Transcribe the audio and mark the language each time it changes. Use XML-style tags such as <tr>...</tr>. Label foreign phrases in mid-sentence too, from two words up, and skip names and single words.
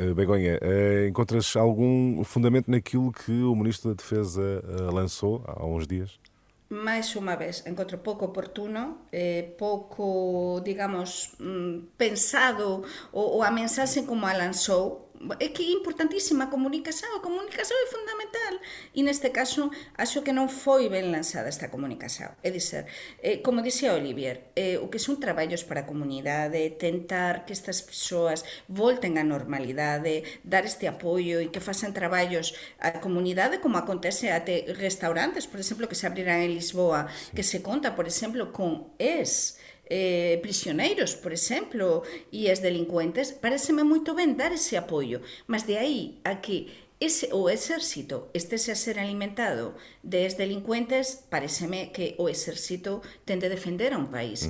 <pt>Begonha, encontras algum fundamento naquilo que o Ministro da Defesa lançou há uns dias? Mais uma vez, encontro pouco oportuno, pouco, digamos, pensado, ou a mensagem como a lançou.</pt> <gl>É que é importantísima a comunicação é fundamental e neste caso acho que non foi ben lanzada esta comunicación, é dizer, como dixía Olivier, o que son traballos para a comunidade, tentar que estas persoas volten á normalidade, dar este apoio e que façan traballos á comunidade como acontece até restaurantes, por exemplo, que se abriran en Lisboa, que se conta, por exemplo, con prisioneiros, por exemplo, e as delincuentes, pareceme moito ben dar ese apoio, mas de aí a que o exército estese a ser alimentado de delincuentes, pareceme que o exército ten de defender a un país.</gl>